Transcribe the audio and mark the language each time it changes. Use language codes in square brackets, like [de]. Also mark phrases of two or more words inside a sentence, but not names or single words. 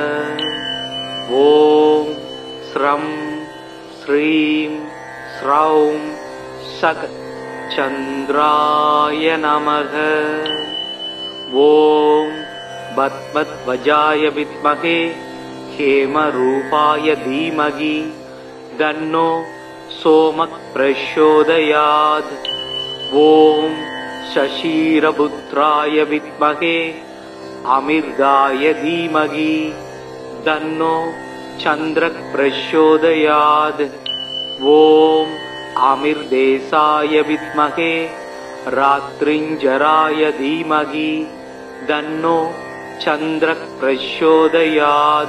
[sa] ओम् श्राम् श्रीम् श्रौम् सः चन्द्राय नमः. ओम् पद्मध्वजाय विद्महे हेमरूपाय धीमहि तन्नो सोमः प्रचोदयात्. ஓம் शशीरपुत्राय विद्महे अमिर्दाय धीमहि तन्नो चन्द्रः प्रचोदयात्. ओम अमिर्देशाय विद्महे रात्रिञ्जराय धीमहि तन्नो चन्द्रः प्रचोदयात्.